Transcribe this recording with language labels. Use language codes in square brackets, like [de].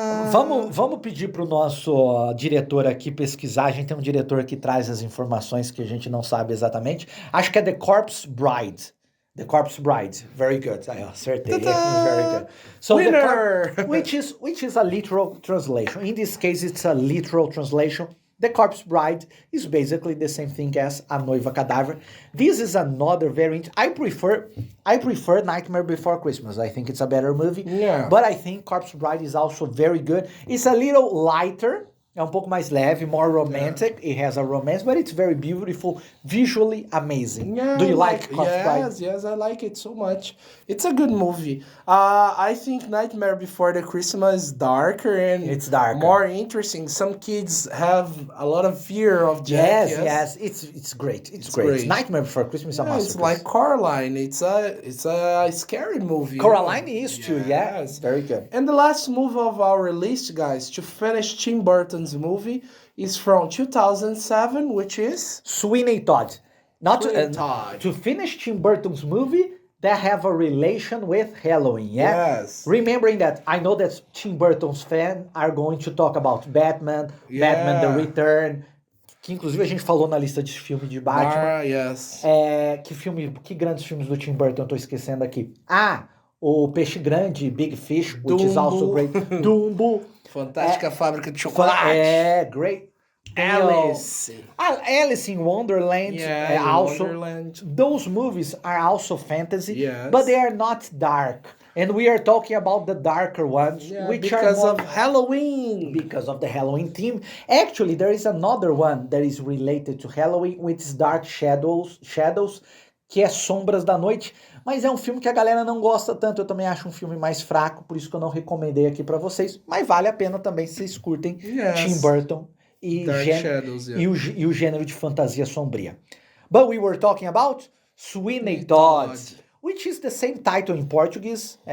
[pt] Vamos pedir pro nosso diretor aqui pesquisar. A gente tem um diretor que traz as informações que a gente não sabe exatamente. Acho que é The Corpse Bride. [en] The Corpse Bride. Very good. I [pt] acertei. [en] Very good. So Winner! Which is a literal translation. In this case, it's a literal translation. The Corpse Bride is basically the same thing as A Noiva Cadáver. This is another I prefer Nightmare Before Christmas. I think it's a better movie. Yeah. But I think Corpse Bride is also very good. It's a little lighter. [pt] É pouco mais leve, [en] more romantic. It has a romance, but it's very beautiful, visually amazing. Yeah, Do you like Corpse Bride? Yes, I like it so much. It's a good movie. I think Nightmare Before the Christmas is darker and it's darker. More interesting. Some kids have a lot of fear of Jack. Yes, it's great. It's great. Nightmare Before Christmas is a masterpiece. It's like Coraline. It's a scary movie. Coraline is too. Yes, very good. And the last movie of our list, guys, to finish Tim Burton's movie is from 2007, which is Sweeney Todd. To finish Tim Burton's movie that have a relation with Halloween, Yes. Remembering that, I know that Tim Burton's fans are going to talk about Batman, Batman The Return, [pt] que inclusive a gente falou na lista de filme de Batman. [en] Yes. [pt] Que grandes filmes do Tim Burton eu tô esquecendo aqui? [en] O Peixe Grande, Big Fish, which is also great. Dumbo. Fantástica Fábrica de Chocolate. Great. Alice. Alice in Wonderland. Also, Wonderland. Those movies are also fantasy, Yes. but they are not dark. And we are talking about the darker ones, which because are of Halloween. Because of the Halloween theme. Actually, there is another one that is related to Halloween, which is Dark Shadows, [pt] que é Sombras da Noite. Mas é um filme que a galera não gosta tanto. Eu também acho um filme mais fraco, por isso que eu não recomendei aqui pra vocês. Mas vale a pena também se vocês curtem Tim Burton e o gênero de fantasia sombria. [en] But we were talking about Sweeney Todd, which is the same title in Portuguese.